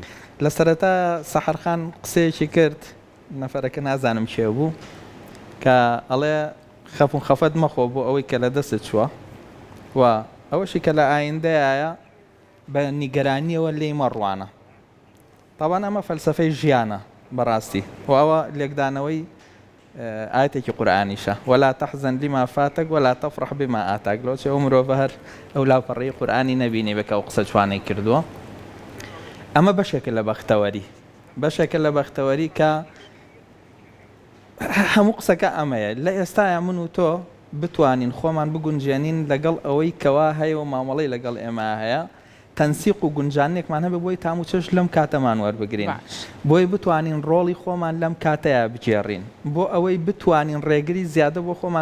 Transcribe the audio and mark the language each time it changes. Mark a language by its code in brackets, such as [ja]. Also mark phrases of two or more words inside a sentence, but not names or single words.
[ckb] لە سەرەتا سەحەرخان قسەیەکی کرد نەفەرەکە نازانم چێ بوو کە ئەڵێ خەفون خەفەت مەخۆ بۆ ئەوەی کە لە دەستت چووە و ئەوەشی کە لە ئایندەیە بە نیگەرانیەوە لێی مەڕوانە طبعاً ئەمە فەلسفەی ژیانە بەڕاستی و ئەوە لێکدانەوەی ئاەتێکی قورئانیشە [ar] ولا تحزن لما فاتك ولا تفرح بما آتاك [ckb] لۆ چێ ئەو مرۆڤە هەر ئەو لاپەڕەی قورئانی نەبینی بکە ئەو قسە جوانەی کردووە ئەمە بەشێکە لە بەختەوەری بەشێکە لە بەختەوەری کە هەموو قسەکە ئەمەیە لە ئێستاە من و تۆ بتوانین خۆمان بگونجێنین لەگەڵ ئەوەی کەوا هەیە و مامەڵەی لەگەڵ ئێمە هەیە تەنسیق و گونجانێکمان هەبێ بۆی تاموچەش لەم کاتەمان وەربگرین بۆی بتوانین ڕۆڵی خۆمان لەم کاتەیە بجێڕین بۆ ئەوەی بتوانین ڕێگری زیادە بۆ خۆمان